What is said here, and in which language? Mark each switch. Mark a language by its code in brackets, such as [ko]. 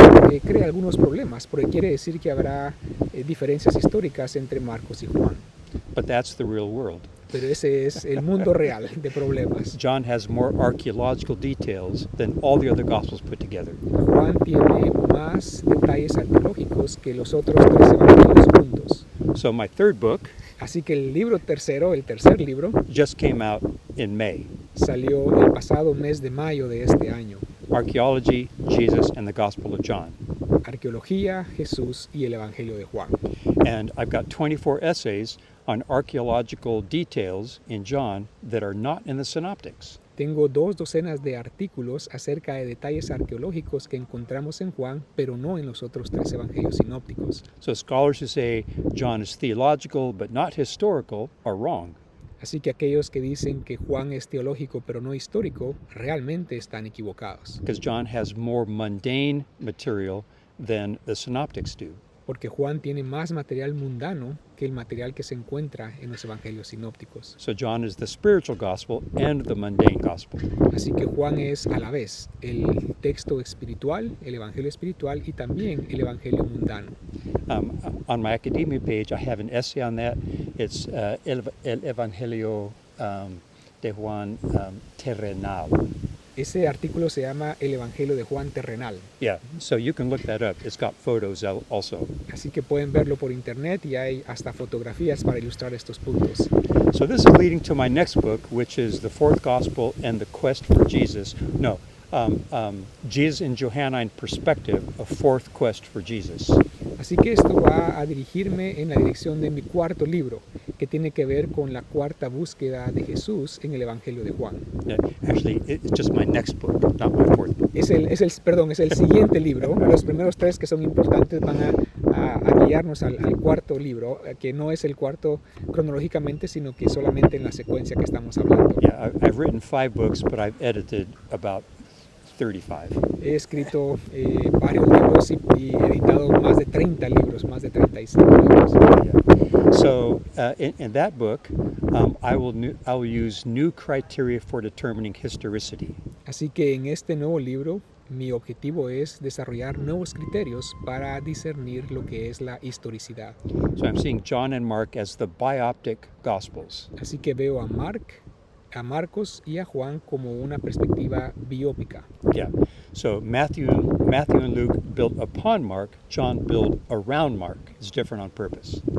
[es] Y esto crea algunos problemas, porque quiere decir que habrá diferencias históricas entre Marcos y Juan. [en] But that's the real world. [es] Pero ese es el mundo real de problemas. [en] John has more archaeological details than all the other Gospels put together. [es] Juan tiene más detalles arqueológicos que los otros 3 evangelios juntos. [en] So my third book [es] Así que el libro tercero, el tercer libro, [en] just came out in May. [es] salió el pasado mes de mayo de este año. [en] Archaeology, Jesus, and the Gospel of John. [es] Arqueología, Jesús y el Evangelio de Juan. [en] And I've got 24 essays on archaeological details in John that are not in the synoptics. [es] Tengo 2 docenas de artículos acerca de detalles arqueológicos que encontramos en Juan, pero no en los otros 3 evangelios sinópticos. [en] So scholars who say John is theological but not historical are wrong. [es] Así que aquellos que dicen que Juan es teológico pero no histórico, realmente están equivocados. [en] Because John has more mundane material than the synoptics do. [es] Porque Juan tiene más material mundano que el material que se encuentra en los evangelios sinópticos. [en] So John is the spiritual gospel and the mundane gospel. [es] Así que Juan es a la vez el texto espiritual, el evangelio espiritual y también el evangelio mundano. [en] On my academia page, I have an essay on that. It's [es] El Evangelio de Juan Terrenal. Ese artículo se llama El Evangelio de Juan Terrenal. [en] Yeah, so you can look that up. It's got photos also. [es] Así que pueden verlo por internet y hay hasta fotografías para ilustrar estos puntos. [en] So this is leading to my next book, which is The Fourth Gospel and the Quest for Jesus. No, Jesus in Johannine Perspective, A Fourth Quest for Jesus. [es] Así que esto va a dirigirme en la dirección de mi cuarto libro, que tiene que ver con la cuarta búsqueda de Jesús en el Evangelio de Juan. [en] Yeah, actually, it's just my next book, not my fourth book. [es] Es el siguiente libro. Los primeros 3 que son importantes van a guiarnos al cuarto libro, que no es el cuarto cronológicamente, sino que solamente en la secuencia que estamos hablando. [en] Yeah, I've written 5 books, but I've edited about 35. [es] He escrito varios libros y editado más de 30 libros, más de 35 libros. [en] Yeah. So in that book, I will use new criteria for determining historicity. [es] Así que en este nuevo libro, mi objetivo es desarrollar nuevos criterios para discernir lo que es la historicidad. [en] So I'm seeing John and Mark as the bioptic gospels. [es] Así que veo a Marcos y a Juan como una perspectiva biópica. [en] Yeah. So Matthew and Luke built upon Mark. John built around Mark. It's different on purpose.